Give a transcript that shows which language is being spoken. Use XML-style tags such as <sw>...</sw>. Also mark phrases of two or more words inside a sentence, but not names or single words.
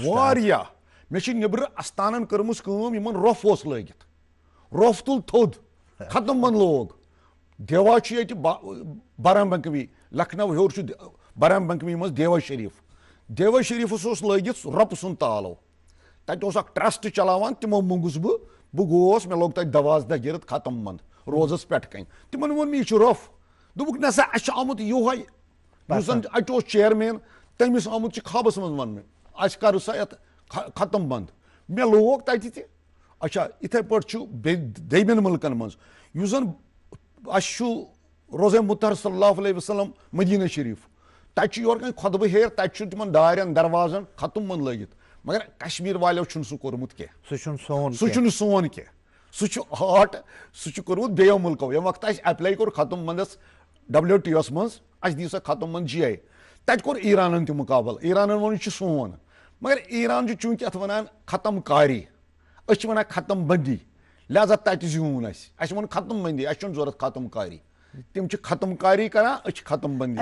<ks>واریاہ مےٚ چھِ نیٚبرٕ استانن کٔرمٕژ کٲم یِمن روٚف اوس لٲگِتھ روٚف تُل تھوٚد ختم بند لوگ دیوا چھُ ییٚتہِ برہم بنکمی لکھنو ہیوٚر چھُ برہم بنکمی منٛز دیوا شریٖفس اوس لٲگِتھ رۄپہٕ سُنٛد تالو تتہِ اوس اکھ ٹرسٹ چلاوان تِمو موٚنٛگُس بہٕ گوس مےٚ لوگ تتہِ دروازٕ دٔگِتھ ختم بند روزس پٮ۪ٹھٕ کنۍ تِمن ووٚن مےٚ یہِ چھُ روٚف دوٚپُکھ نسا اَسہِ چھُ آمُت یِہوے یُس زن اتہِ اوس چیرمین تٔمِس آمُت چھُ خابَس منٛز وَننہٕ اَسہِ کَرو سا یَتھ ختم بنٛد مےٚ لوگ تَتہِ تہِ اچھا یِتھَے پٲٹھۍ چھُ بیٚیہِ دوٚیمٮ۪ن مُلکَن منٛز یُس زَن اَسہِ چھُ روزے مُطہر</ks> <ar>صلی اللہ علیہ وسلم</ar> <ks>مدیٖنہ شریٖف تَتہِ چھُ یورٕ کنۍ خۄطبہٕ ہیٚرِ تَتہِ چھُ تِمن دارٮ۪ن دروازن ختم بنٛد لٲگِتھ مگر کشمیٖر والیو چھُنہٕ سُہ کوٚرمُت کینٛہہ سُہ چھُنہٕ سون سُہ چھُنہٕ سون کینٛہہ سُہ چھُ ہاٹ سُہ چھُ کوٚرمُت بیٚیو مُلکو ییٚمہِ وقتہٕ اَسہِ ایپلاے کوٚر ختم بندس WTO منٛز اَسہِ دِیِو سا ختم بند GI تَتہِ کوٚر ایٖرانن تہِ مُقابل ایٖرانن ووٚن یہِ چھُ سون مگر ایٖران چھُ چوٗنٛکہِ اَتھ وَنان ختم کاری أسۍ چھِ وَنان ختم بندی لہذا تَتہِ زیوٗن اَسہِ ووٚن ختم بندی اَسہِ چھُنہٕ ضوٚرتھ ختم کاری تِم چھِ ختم کاری کران أسۍ چھِ ختم بندی.</ks>